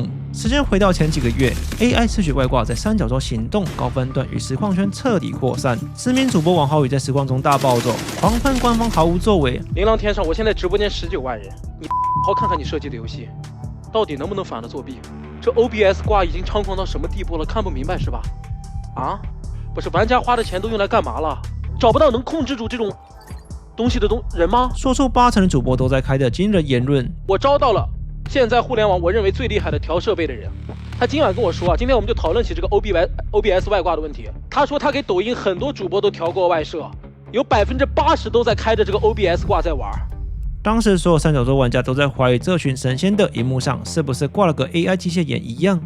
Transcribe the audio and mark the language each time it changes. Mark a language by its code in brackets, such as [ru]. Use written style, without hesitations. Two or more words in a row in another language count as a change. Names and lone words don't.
[zh] 時間回到前幾個月 ，AI 視覺外掛在三角洲行動高分段與實況圈徹底擴散，知名主播王浩宇在實況中大暴走，狂噴官方毫無作為。琳琅天上，我現在直播間19萬人，你好看看你設計的遊戲，到底能不能反了作弊？這 OBS 掛已經猖狂到什麼地步了？看不明白是吧？啊，不是玩家花的錢都用來幹嘛了？找不到能控制住這種東西的人嗎？說出80%的主播都在開的驚人言論，我招到了現在互聯網我認為最厲害的調設備的人，他今晚跟我說啊，今天我们就討論起這個 OBS 外掛的問題。他說他給抖音很多主播都調過外設，有80%都在開着這個 OBS 掛在玩。當時所有三角洲玩家都在懷疑這群神仙的熒幕上是不是掛了個 AI 機械眼一樣。